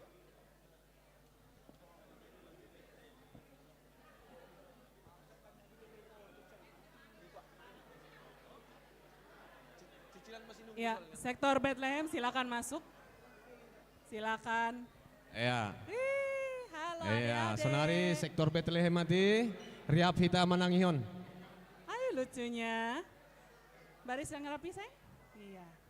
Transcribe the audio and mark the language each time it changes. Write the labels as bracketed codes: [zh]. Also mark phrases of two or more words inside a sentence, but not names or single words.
[id] Ya, sektor Bethlehem silakan masuk. Silakan. Iya. Halo Iya, adik-adik. [bts] sonari sektor Bethlehem mati, riap hita manangihon. [id] Ayo lucunya. Baris yang rapi saya? Iya.